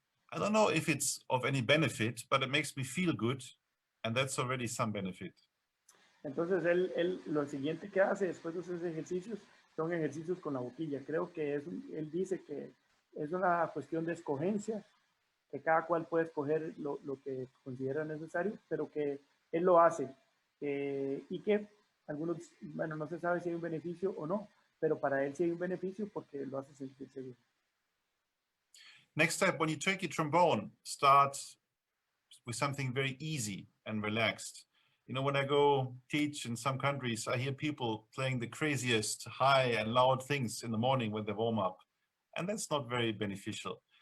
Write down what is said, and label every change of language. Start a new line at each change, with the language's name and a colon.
English: I don't know if it's of any benefit, but it makes me feel good. And that's already some benefit.
Spanish: Entonces, él lo siguiente que hace después de esos ejercicios son ejercicios con la boquilla. Creo que él dice que es una cuestión de escogencia, que cada cual puede escoger lo que considera necesario, pero que él lo hace y que algunos, bueno, no se sabe si hay un beneficio o no, pero para él sí hay un beneficio porque lo hace sentirse bien.
English: Next step, when you take your trombone, start with something very easy and relaxed. You know, when I go teach in some countries, I hear people playing the craziest high and loud things in the morning when they warm up, and that's not very beneficial.